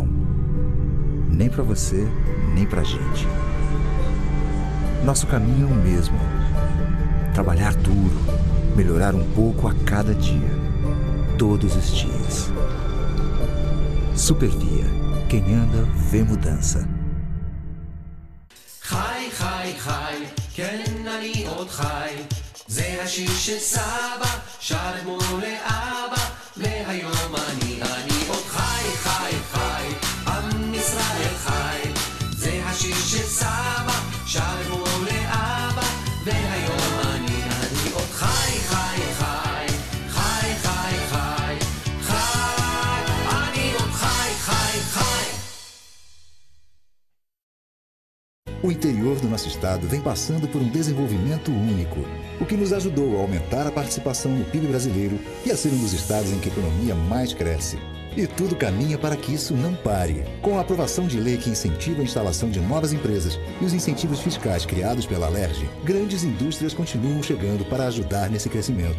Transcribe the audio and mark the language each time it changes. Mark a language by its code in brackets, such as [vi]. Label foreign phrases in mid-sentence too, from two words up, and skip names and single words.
[pt] Nem para você, nem pra gente. Nosso caminho é o mesmo. Trabalhar duro, melhorar um pouco a cada dia. Todos os dias. Supervia. Quem anda, vê mudança. [he] חי, חי, חי, כן אני עוד חי. זה השיר של סבא, שר אתמול לאבא, והיום אני עוד חי, חי, חי, עם ישראל חי. זה השיר של סבא, שר אתמול לאבא, והיום אני עוד חי, חי, חי, חי, חי, חי, חי, אני עוד חי, חי, חי. [pt] O interior do nosso estado vem passando por um desenvolvimento único, o que nos ajudou a aumentar a participação no PIB brasileiro e a ser um dos estados em que a economia mais cresce. E tudo caminha para que isso não pare. Com a aprovação de lei que incentiva a instalação de novas empresas e os incentivos fiscais criados pela Alerj, grandes indústrias continuam chegando para ajudar nesse crescimento.